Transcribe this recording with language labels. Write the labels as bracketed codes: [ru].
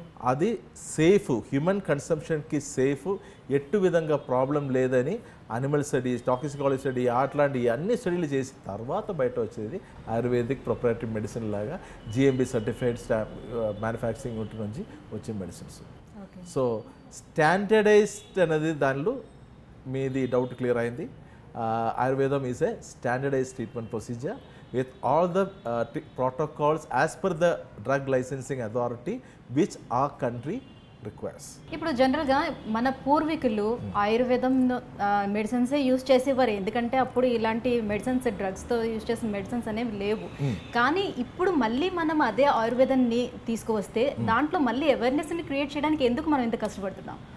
[te] అది safe, human కన్సంప్షన్కి safe, ఎట్టు విధంగా ప్రాబ్లం లేదని అనిమల్ స్టడీస్, టాక్సికాలజీ స్టడీ, అట్లాంటి అన్ని స్టడీలు చేసి తర్వాత బయట వచ్చేది ఆయుర్వేదిక్ ప్రొప్రైటరీ మెడిసిన్ లాగా GMB సర్టిఫైడ్ మ్యానుఫ్యాక్చరింగ్ నుంచి వచ్చే మెడిసిన్స్. సో స్టాండర్డైజ్డ్ అనేది దానిలో మీది డౌట్ క్లియర్ అయింది. [en] Ayurvedam is a standardized treatment procedure with all the protocols as per the drug licensing authority which our country requires. [te] ఇప్పుడు జనరల్గా మన పూర్వీకులు ఆయుర్వేదం మెడిసిన్సే యూజ్ చేసేవారు, ఎందుకంటే అప్పుడు ఇలాంటి మెడిసిన్స్, డ్రగ్స్తో యూజ్ చేసిన మెడిసిన్స్ అనేవి లేవు. కానీ ఇప్పుడు మళ్ళీ మనం అదే ఆయుర్వేదాన్ని తీసుకువస్తే దాంట్లో మళ్ళీ అవేర్నెస్ని క్రియేట్ చేయడానికి ఎందుకు మనం ఇంత కష్టపడుతున్నాం?